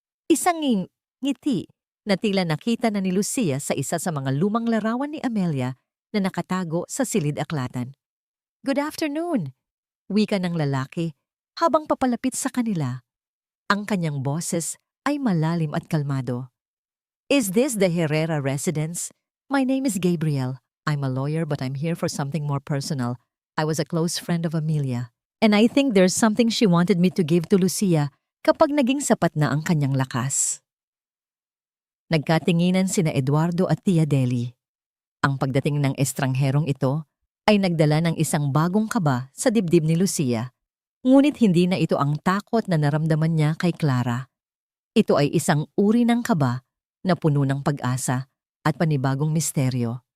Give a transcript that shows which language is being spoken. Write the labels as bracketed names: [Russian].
[Filipino] Isang ngiti na tila nakita na ni Lucia sa isa sa mga lumang larawan ni Amelia na nakatago sa silid-aklatan. [English] Good afternoon, [Filipino] wika ng lalaki habang papalapit sa kanila. Ang kanyang boses ay malalim at kalmado. [English] Is this the Herrera residence? My name is Gabriel. I'm a lawyer but I'm here for something more personal. I was a close friend of Amelia. And I think there's something she wanted me to give to Lucia [Filipino] kapag naging sapat na ang kanyang lakas. Nagkatinginan sina Eduardo at Tia Deli. Ang pagdating ng estrangherong ito ay nagdala ng isang bagong kaba sa dibdib ni Lucia. Ngunit hindi na ito ang takot na naramdaman niya kay Clara. Ito ay isang uri ng kaba na puno ng pag-asa at panibagong misteryo.